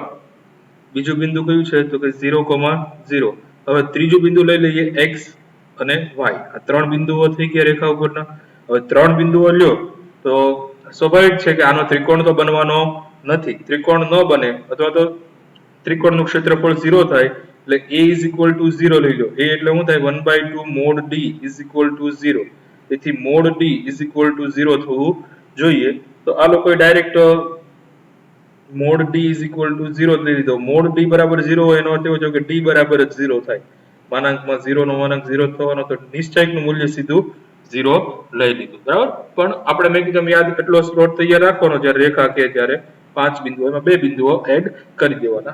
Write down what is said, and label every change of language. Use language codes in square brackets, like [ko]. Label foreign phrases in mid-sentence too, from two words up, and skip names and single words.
[gu] બીજું બિંદુ કયું છે તો કે 0, 0. હવે ત્રીજું બિંદુ લઈ લઈએ x અને y. આ ત્રણ બિંદુઓ થઈ ગયા રેખા ઉપરના. હવે ત્રણ બિંદુઓ લ્યો તો સ્વાભાવિક છે કે આનો ત્રિકોણ તો બનવાનો નથી. ત્રિકોણ ન બને અથવા તો ત્રિકોણનું ક્ષેત્રફળ 0 થાય એટલે [en] a is equal to 0 [gu] લઈ લો. a એટલે શું થાય [en] 1/2 mod d is equal to 0. [gu] તેથી [en] mod d is equal to 0 [gu] થવું જોઈએ. તો આ લોકોએ ડાયરેક્ટ [en] mod d is equal to 0 [gu] લઈ લીધો. [en] mod d [gu] બરાબર 0 હોય એનો અર્થ એવો છે કે d બરાબર જ 0 થાય. માનાંકમાં 0 નો માનાંક 0 થવાનો તો નિશ્ચયકનું મૂલ્ય સીધું 0 લઈ લીધું. બરાબર? પણ આપણે મેં કીધું યાદ એટલો સ્લોટ તૈયાર રાખવાનો જ્યારે રેખા કે ત્યારે 5 બિંદુઓ એમાં બે બિંદુઓ એડ કરી દેવાના.